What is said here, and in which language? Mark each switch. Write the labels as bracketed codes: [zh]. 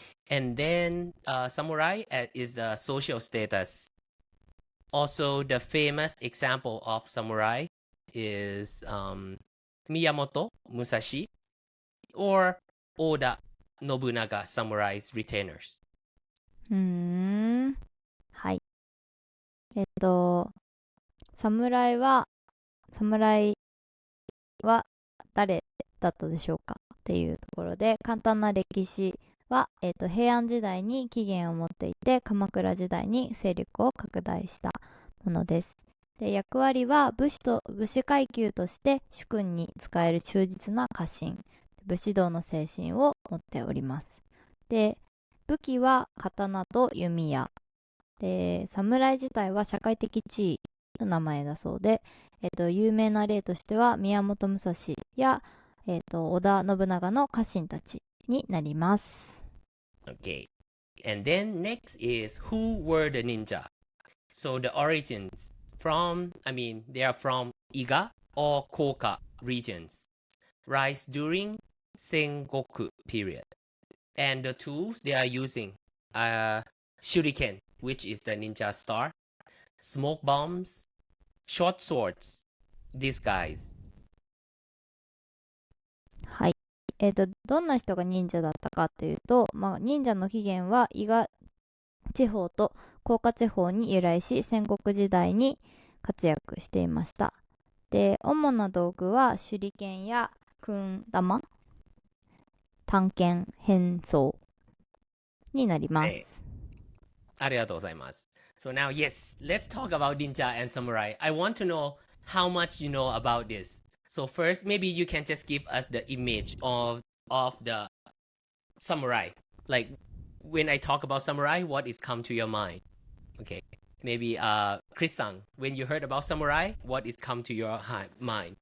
[en] And then samurai is a social status. Also, the famous example of samurai is Miyamoto Musashi or Oda Nobunaga samurai's retainers. [ja] うーん。はい。侍は誰だったでしょうかっていうところで、簡単な歴史は、平安時代に起源を持っていて、鎌倉時代に勢力を拡大したものです。で、役割は武士階級として主君に仕える忠実な家臣、武士道の精神を持っております。で、武器は刀と弓矢。で、侍自体は社会的地位の名前だそうで、有名な例としては宮本武蔵や、織田信長の家臣たちになります。 [en] Okay. And then next is who were the ninja. So the origins they are from Iga or Koka regions. Rise during Sengoku period. And the tools they are using are shuriken, which is the ninja star, smoke bombs, short swords, these guys. [ja] はい。どんな人が忍者だったかっていうと、忍者の起源は伊賀地方と甲賀地方に由来し、戦国時代に活躍していました。で、主な道具は手裏剣や訓玉、短剣、変装になります。ありがとうございます。 [en] So now, yes, let's talk about ninja and samurai. I want to know how much you know about this. So first, maybe you can just give us the image of the samurai. Like when I talk about samurai, what is come to your mind? Okay, maybe Chris-san, when you heard about samurai, what is come to your mind?